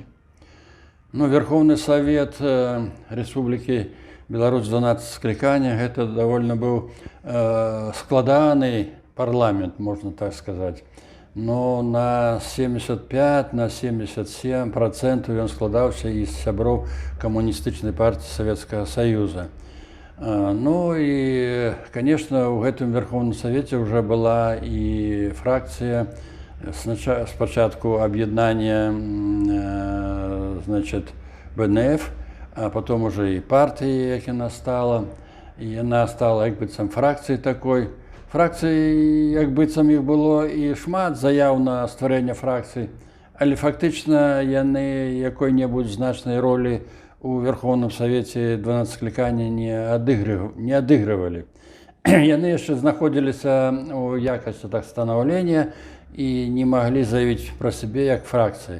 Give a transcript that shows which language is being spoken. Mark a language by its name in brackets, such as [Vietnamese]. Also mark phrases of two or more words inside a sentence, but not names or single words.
[Belarusian] Ну, Верховны Совет Республики Беларусь 12 склікання, гэта довольно быў складаны парламент, можна так сказаць. Но на 75, на 77% ён складаўся з сяброў камуністычнай партыі Советского Союза. [Russian] Ну и, конечно, в этом Верховном Совете уже была и фракция, спочатку объединения, значит, БНФ, а потом уже и партии, як она стала. И она стала, [Belarusian] як быццам, [Russian] фракцией такой. Фракций, [Belarusian] як быццам, [Russian] их было [Belarusian] и шмат заяв на створение фракций, але фактично яны якой-небудзь значной роли у Верховном Совете 12 склікання не адыгрывалі. Яны яшчэ знаходзіліся у якасці так становлення і не маглі заявіць пра сябе як фракцыі.